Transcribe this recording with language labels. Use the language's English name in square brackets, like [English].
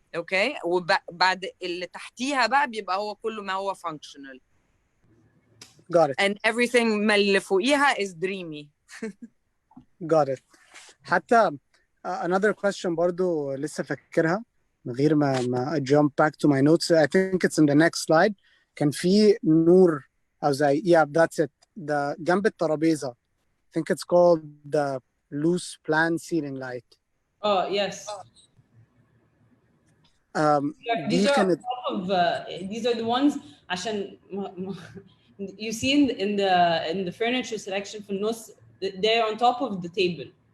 [Arabic] اوكي, وبعد اللي تحتيها بقى بيبقى هو كله ما هو functional. [English] Got it. And everything [Arabic] ما اللي فوقيها [English] is dreamy. Got it. [Arabic] حتى [English] another question [Arabic] برضو لسه فاكرها من غير ما [English] jump back to my notes. I think it's in the next slide. [Arabic] كان في نور أو زي [English] that's it. [Arabic] جنب الترابيزة. [English] I think it's called the loose plan ceiling light. Oh yes. These are the ones [Arabic] عشان [English] you see in the furniture selection [Arabic] في النص, [English] they're on top of the table.